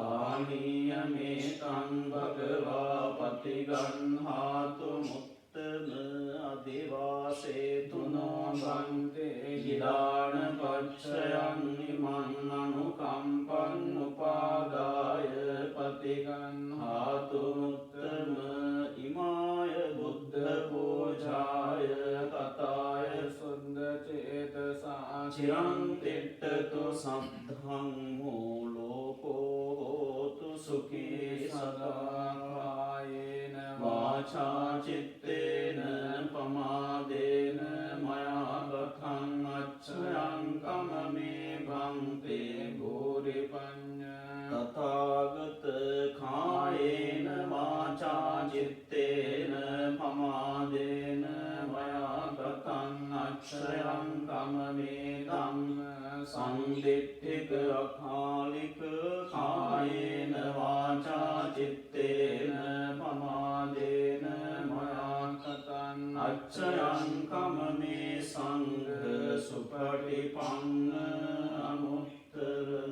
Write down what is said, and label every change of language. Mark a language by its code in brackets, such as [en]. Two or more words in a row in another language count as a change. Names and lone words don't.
[pi] පානීයමේතං භගවා පටිගන්හාතු මුත්තම අදිවාසේතුනෝ බන්තේ ගිලාන පච්චයන් නිමන් අනුකම්පං උපාදාය පටිගන්හාතු මුත්තම ඉමාය බුද්ධ පූජාය කතාය සුද්ධ චේතසා චිරං තිට්ඨතු සද්ධං මූලෝකෝ හෝතු සුඛී සදා කායේන වාචා චිත්තේන පමාදේන මයා ගතං අච්ඡයං කමමේ භන්තේ භූරි පඤ්ඤ තථාගත කායේන වාචා චිත්තේන පමාදේන මයා ගතං අච්ඡයං කමමේ ධම්ම සංදිට්ඨික අකාලික කායේන වාචා චිත්තේන පමාදේන මයා ගතං අච්ඡයං කමමේ සංඝ සුපටිපන්න අනුත්තර